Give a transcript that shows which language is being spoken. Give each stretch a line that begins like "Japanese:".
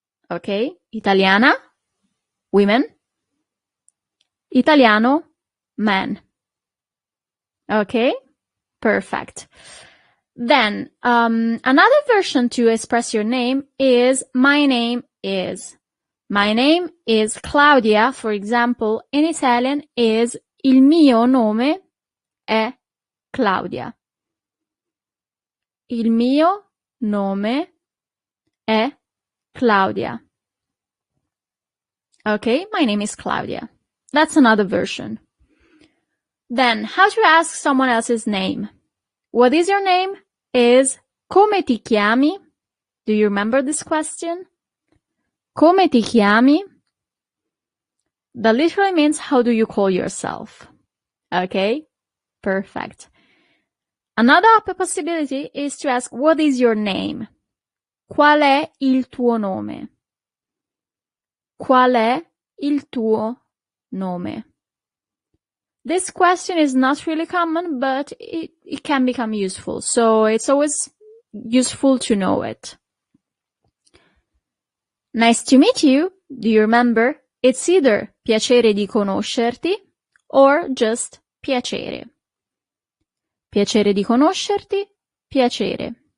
English: Okay? Italiana, women. Italiano, man. Okay? Perfect. Then, another version to express your name is my name is. My name is Claudia, for example, in Italian is
Italian: il mio nome è Claudia. Il mio nome è Claudia.
English: Okay, my name is Claudia. That's another version. Then, how to ask someone else's name. What is your name? Is
Italian: come ti chiami?
English: Do you remember this question?
Italian: Come ti chiami?
English: That literally means how do you call yourself? Okay, perfect. Another possibility is to ask, what is your name?
Italian: Qual è il tuo nome? Qual è il tuo nome?
English: This question is not really common, but it can become useful. So it's always useful to know it. Nice to meet you. Do you remember? It's either
Italian: piacere di conoscerti
English: or just piacere.
Italian: Piacere di conoscerti, piacere.